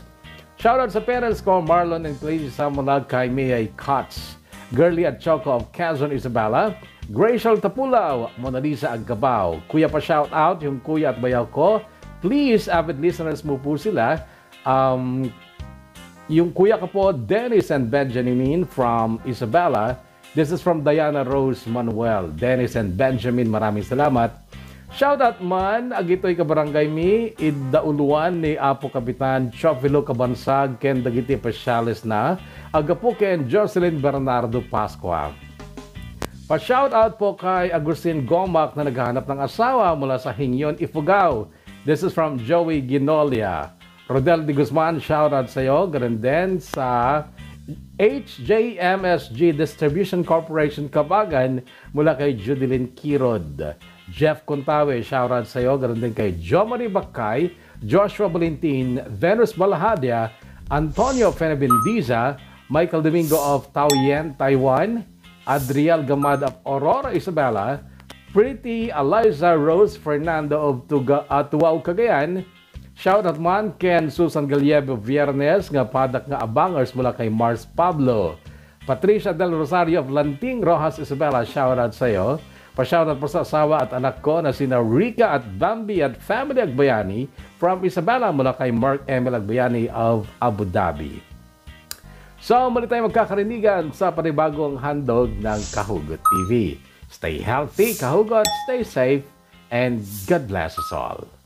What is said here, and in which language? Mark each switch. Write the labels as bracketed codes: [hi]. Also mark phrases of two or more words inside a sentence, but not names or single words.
[tl] Shoutout sa parents ko, Marlon and Clay Samulag, kay Mayay Cots, Girly at Choco of Quezon, Isabela, Gracial Tapulaw, Mona Lisa Aggabaw. Kuya pa shoutout, yung kuya at bayaw ko. Please, [en] avid listeners [tl] mo po sila. Yung kuya ko po, Dennis and Benjamin from Isabela. [en] This is from Diana Rose Manuel. Dennis and Benjamin, [tl] maraming salamat. [ilo] Shoutout man, agitoy ka barangay mi, iddauluan ni Apo Kapitan Chofilo Kabansag, Ken Dagiti Pasyales na, agapo ken Jocelyn Bernardo Pascua. [tl] Pa-shoutout po kay Agustin Gomac na naghahanap ng asawa mula sa Hingyon, Ifugao. [en] This is from Joey Ginolia. [tl] Rodel de Guzman, shoutout sa iyo. Ganun din sa HJMSG Distribution Corporation Kabagan mula kay Judilyn Kirod. Jeff Contawe, shoutout sa iyo. Ganun din kay Jomari Bakay, Joshua Valentin, Venus Balahadia, Antonio Fenebendiza, Michael Domingo of Taoyuan, Taiwan, Adriel Gamad of Aurora, Isabela, Pretty Eliza Rose Fernando of Tuwao, Cagayan. [ilo] Shoutout man ken Susan Gallego Viernes nga padak nga abangers [tl] mula kay Mars Pablo. Patricia Del Rosario of Lanting, Rojas, Isabela, shoutout sa iyo. Pa-shoutout po sa asawa at anak ko na sina Rica at Bambi at Family Agbayani from Isabela mula kay Mark Emil Agbayani of Abu Dhabi. So, muli tayo magkakarinigan sa panibagong handog ng Kahugot TV. [en] Stay healthy, Kahugot. Stay safe. And God bless us all.